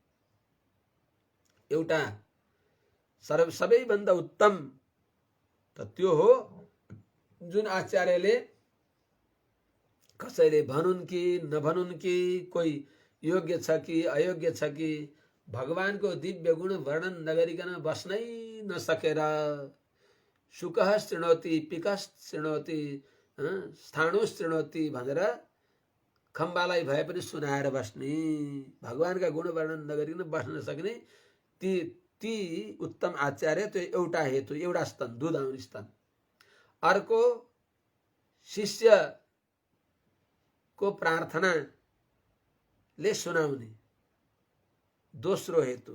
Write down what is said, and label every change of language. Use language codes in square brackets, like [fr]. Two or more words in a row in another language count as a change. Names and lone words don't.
[ne] एउटा सबैभन्दा उत्तम त त्यो हो जुन आचार्यले कसैले भनुन् कि नभनुन् कि, कोही योग्य छ कि अयोग्य छ कि, भगवानको दिव्य गुण वर्णन नगरिकन बस्नै नसकेर [sa] सुकः शृणोति पिकः शृणोति स्थाणुः शृणोति [ne] भनेर खम्बालाई भए पनि सुनाएर बस्ने, भगवानका गुण वर्णन नगरिकन बस्न नसक्ने ती ती उत्तम आचार्य, त्यो एउटा हेतु, एउटा स्तन, दुध आउने स्तन। अर्को शिष्यको प्रार्थनाले सुनाउने, दोस्रो हेतु।